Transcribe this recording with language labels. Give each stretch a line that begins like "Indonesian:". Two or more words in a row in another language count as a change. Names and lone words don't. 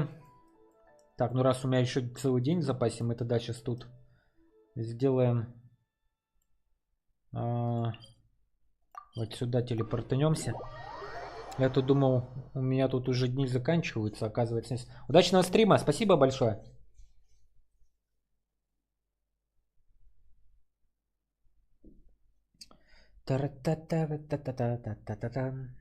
Russian: Так, ну раз у меня еще целый день в запасе, мы тогда сейчас тут сделаем... вот сюда телепортанемся. Я тут думал, у меня тут уже дни заканчиваются, оказывается. Удачного стрима, спасибо большое. Та-ра-та-та-та-та-та-та-та-та.